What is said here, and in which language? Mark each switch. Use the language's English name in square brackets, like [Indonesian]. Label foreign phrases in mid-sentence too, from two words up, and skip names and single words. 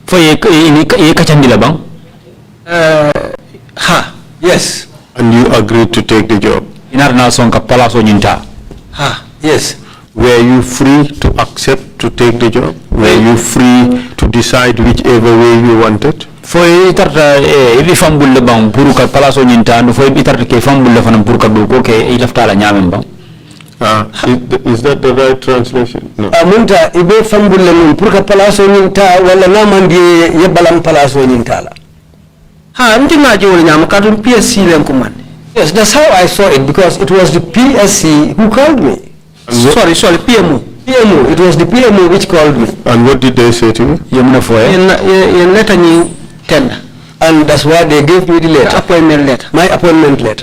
[English] Yes. And you agreed to take the job? Yes. Were you free to accept to take the job? Were you free to decide whichever way you wanted? [Mandingo] Foi itarta ibi fambulle bang puru ka palaso nyinta no foi itarta ke fambulle fanam puru ka do ko ke ilafta la nyamem bang. [English] Is that the right translation? No. [Mandingo] Munta ibe fambulle mun puru ka palaso nyinta wala namandi yebalam palaso nyinta la. Ha mtinga je wala nyam kadum PSC len ko man. [English] Yes, that's how I saw it because it was the PSC who called me. Sorry, PMO. PMO, it was the PMO which called me. And what did they say to you? And that's why they gave me the letter. Appointment letter. My appointment letter.